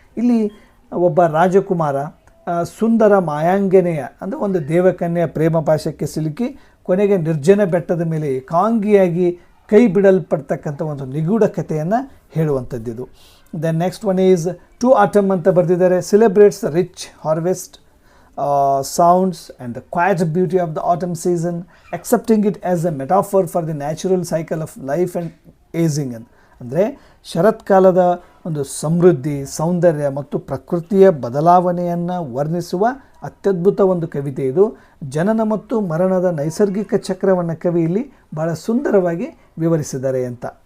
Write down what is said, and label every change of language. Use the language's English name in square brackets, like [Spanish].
[Kannada] ಇಲ್ಲಿ ಒಬ್ಬ ರಾಜಕುಮಾರ ಸುಂದರ ಮಾಯಾಂಗನೆಯ ಅಂದರೆ ಒಂದು ದೇವಕನ್ಯೆಯ ಪ್ರೇಮ ಪಾಶಕ್ಕೆ ಸಿಲುಕಿ ಕೊನೆಗೆ ನಿರ್ಜನ ಬೆಟ್ಟದ ಮೇಲೆ ಏಕಾಂಗಿಯಾಗಿ ಕೈ ಬಿಡಲ್ಪಡ್ತಕ್ಕಂಥ ಒಂದು ನಿಗೂಢ ಕಥೆಯನ್ನು ಹೇಳುವಂಥದ್ದಿದು. [English] then next one is [Kannada] to atom ಅಂತ ಬರೆದಿದ್ದಾರೆ. [English] Celebrates the rich harvest sounds and the quiet beauty of the autumn season, accepting it as a metaphor for the natural cycle of life and aging. [Kannada] ಅಂದರೆ ಶರತ್ಕಾಲದ ಒಂದು ಸಮೃದ್ಧಿ, ಸೌಂದರ್ಯ ಮತ್ತು ಪ್ರಕೃತಿಯ ಬದಲಾವಣೆಯನ್ನು ವರ್ಣಿಸುವ ಅತ್ಯದ್ಭುತ ಒಂದು ಕವಿತೆ ಇದು. ಜನನ ಮತ್ತು ಮರಣದ ನೈಸರ್ಗಿಕ ಚಕ್ರವನ್ನು ಕವಿ ಇಲ್ಲಿ ಭಾಳ ಸುಂದರವಾಗಿ ವಿವರಿಸಿದ್ದಾರೆ ಅಂತ.